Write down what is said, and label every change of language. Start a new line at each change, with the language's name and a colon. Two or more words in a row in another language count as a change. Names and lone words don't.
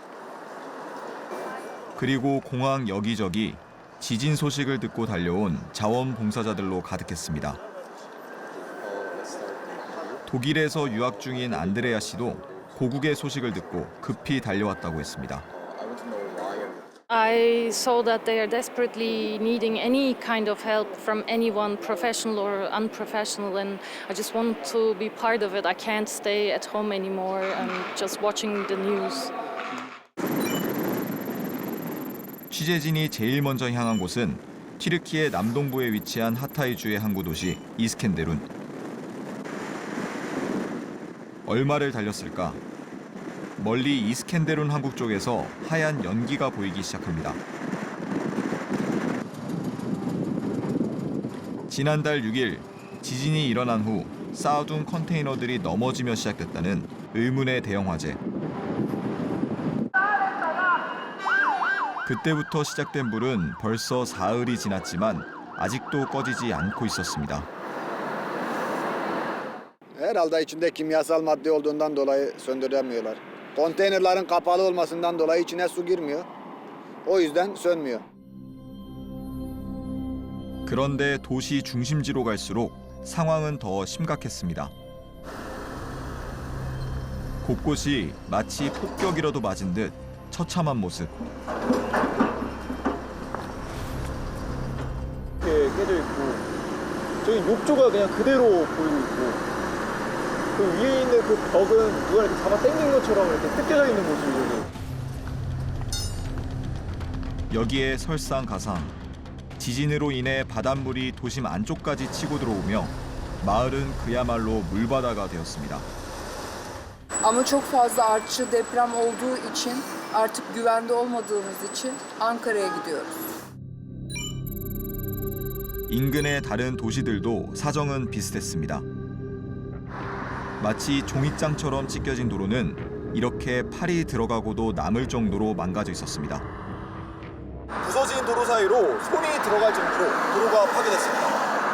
Korean: 그리고 공항 여기저기 지진 소식을 듣고 달려온 자원봉사자들로 가득했습니다. 독일에서 유학 중인 안드레아 씨도 고국의 소식을 듣고 급히 달려왔다고 했습니다.
English: I saw that they are desperately needing any kind of help from anyone, professional or unprofessional, and I just want to be part of it. I can't stay at home anymore and just watching the news.
Korean: 취재진이 제일 먼저 향한 곳은 튀르키예 남동부에 위치한 하타이주의 항구 도시 이스켄데룬. 얼마를 달렸을까? 멀리 이스켄데룬 항구 쪽에서 하얀 연기가 보이기 시작합니다. 지난달 6일 지진이 일어난 후 쌓아둔 컨테이너들이 넘어지며 시작됐다는 의문의 대형 화재. 그때부터 시작된 불은 벌써 사흘이 지났지만 아직도 꺼지지 않고 있었습니다.
Turkish: Herhalde içinde kimyasal madde olduğundan dolayı söndüremiyorlar. Konteynerlerin kapalı olmasından dolayı içine su girmiyor. O yüzden sönmüyor.
Korean: 그런데 도시 중심지로 갈수록 상황은 더 심각했습니다. 곳곳이 마치 폭격이라도 맞은 듯 처참한 모습. 이렇게 깨져 있고 저기 욕조가 그냥 그대로 보이고 있고 그 위에 있는 그 벽은 누가 이렇게 잡아 당긴 것처럼 이렇게 뜯겨져 있는 모습이거든요. 여기에 설상가상. 지진으로 in해 바닷물이 도심 안쪽까지 치고 들어오며 마을은 그야말로 물바다가 되었습니다.
Turkish: Ama çok fazla artçı deprem olduğu için artık güvende olmadığımız için Ankara'ya gidiyoruz.
Korean: 인근의 다른 도시들도 사정은 비슷했습니다. 마치 종잇장처럼 찢겨진 도로는 이렇게 팔이 들어가고도 남을 정도로 망가져 있었습니다. 부서진 도로 사이로 손이 들어갈 정도로 도로가 파괴됐습니다.